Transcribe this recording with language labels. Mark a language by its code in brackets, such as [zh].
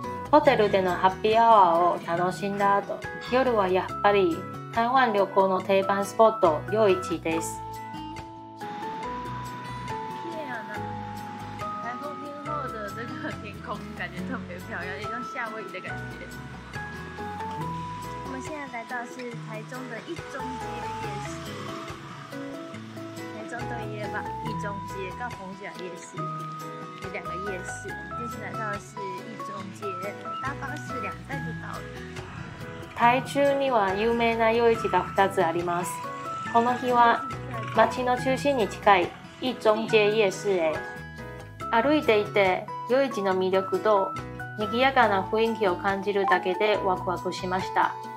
[ja] ホテルでのハッピーアワーを楽しんだ後、夜はやっぱり台湾旅行の定番スポット夜市です。 [zh] 台风天后的这个天空感觉特别漂亮，有一种夏威夷的感觉。我们现在来到是台中的一中街夜市，台中对夜吧，一中街跟逢甲夜市有两个夜市。这次来到的是一中街，搭巴士2站就到了。 [ja] 台中には有名な夜市が2つあります。この日は街の中心に近い一中街夜市へ。歩いていて夜市の魅力と賑やかな雰囲気を感じるだけでワクワクしました。